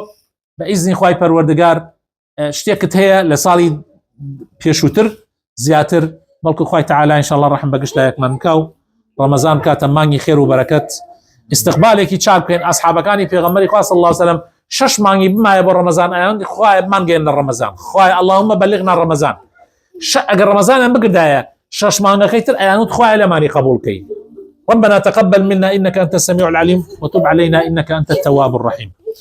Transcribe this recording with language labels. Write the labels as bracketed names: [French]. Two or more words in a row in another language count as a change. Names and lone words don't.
[Central Kurdish] بە ئیزنی خوای پەروەردگار شتێکت هەیە لە ساڵی پێشووتر زیاتر بەڵکو خوای تەعالا ئینشاءڵڵا ڕەحم بە گشتایەکمان بکا و ڕەمەزان کاتە مانگی خێر و بەرەکەت استقبالێکی چاک بکەین ئەسحابەکانی پێغەمبەری خوا [Arabic] صلی الله علیه وسلم [Central Kurdish] 6 مانگی بمایە بۆ ڕەمەزان ئەیان خوای بمانگەێنە ڕەمەزان خوای [Arabic] اللهم بلغنا [Central Kurdish] ڕەمەزان ئەگەر ڕەمەزانیان بگردایە 6 مانگەکەی تر ئەیانوت خوای لەمانی قبول بکەی [Arabic] ربنا تقبل منا إنك أنت السميع العليم وتب علينا إنك أنت التواب الرحيم